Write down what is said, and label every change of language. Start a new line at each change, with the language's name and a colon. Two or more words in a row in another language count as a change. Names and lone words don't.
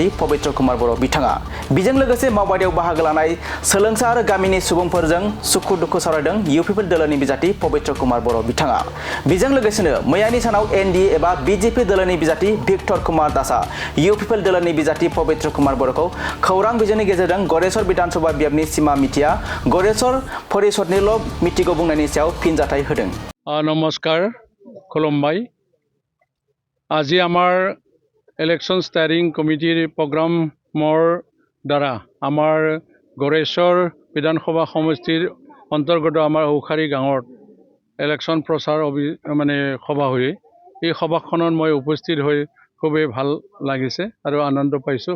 Bodo: पवित्र कुमार बर' बिथाङा बेजों लोगोसे मावबादायाव बाहागो लानाय सोलोंसा आरो गामिनि सुबुंफोरजों सुखु दुखु सावरायदों इउ पिपल दलनि बिजाथि पवित्र कुमार बर' बिथाङा बेजों लोगोसेनो मैयानि सानाव एनडीए एबा बीजेपी दलनि बिजाथि भिक्टर कुमार दासआ इउ पिपल दलनि बिजाथि पवित्र कुमार बर'खौ खौरां बिजोंनि गेजेरजों गरेसर विधानसभा बियाबनि सीमा मिथिया गरेसर परिषदनिल' मिथिगौ बुंनायनि सायाव फिनजाथाय होदों। नमस्कार खुलुमबाय।
Assamese: আজি আমাৰ ইলেকশ্যন ষ্টাৰিং কমিটিৰ প্ৰগ্ৰামৰ দ্বাৰা আমাৰ গড়েশ্বৰ বিধানসভা সমষ্টিৰ অন্তৰ্গত আমাৰ ঔখাৰী গাঁৱত ইলেকশ্যন প্ৰচাৰ সভা হৈ এই সভাখনত মই উপস্থিত হৈ খুবেই ভাল লাগিছে আৰু আনন্দ পাইছোঁ।